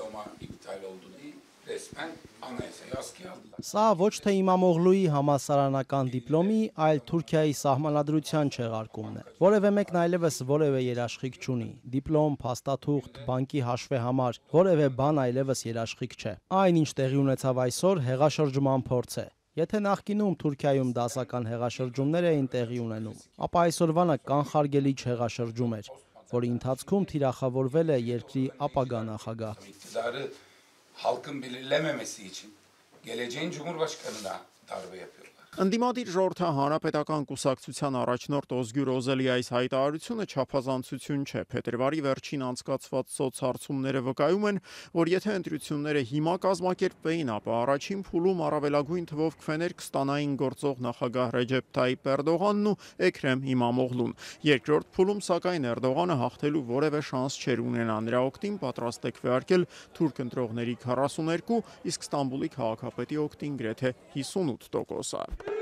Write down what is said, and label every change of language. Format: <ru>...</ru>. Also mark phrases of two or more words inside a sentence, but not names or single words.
<hy>Սա ոչ թե Իմամօղլուի համալսարանական դիպլոմի, այլ Թուրքիայի սահմանադրության չեղարկումն է։ Որևէ մեկն այլևս որևէ երաշխիք չունի։ Դիպլոմ, փաստաթուղթ, բանկի հաշվեհամար, որևէ բան այլևս երաշխիք չէ։ Այն, ինչ տեղի ունեցավ այսօր, հեղաշրջման փորձ է։ Եթե նախկինում Թուրքիայում դասական հեղաշրջումներ էին տեղի ունենում, ապա այսօրվանը կանխարգելիչ հեղաշրջում էր, որի ընթացքում թիրախավորվել է երկրի ապագա նախագահ։</hy> <tr>Halkın belirlememesi için geleceğin Cumhurbaşkanı'na darbe yapıyorlar.</tr> <hy>Ընդդիմադիր ժողովրդահանրապետական կուսակցության առաջնորդ Օզգյուր Օզելի այս հայտարարությունը չափազանցություն չէ։ Փետրվարի վերջին անցկացված սոցհարցումները վկայում են, որ եթե ընտրությունները հիմա կազմակերպվեին, ապա առաջին փուլում առավելագույն թվով քվեներ կստանային գործող նախագահ Ռեջեփ Թայիփ Էրդողանն ու Էքրեմ Իմամօղլուն։ Երկրորդ փուլում սակայն Էրդողանը հաղթելու որևէ շանս չէր ունենա։ Նրա օգտին պատրաստ է քվեարկել թուրք ընտրողների 42, իսկ Ստամբուլի քաղաքապետի օգտին գրեթե 58%-ը։</hy>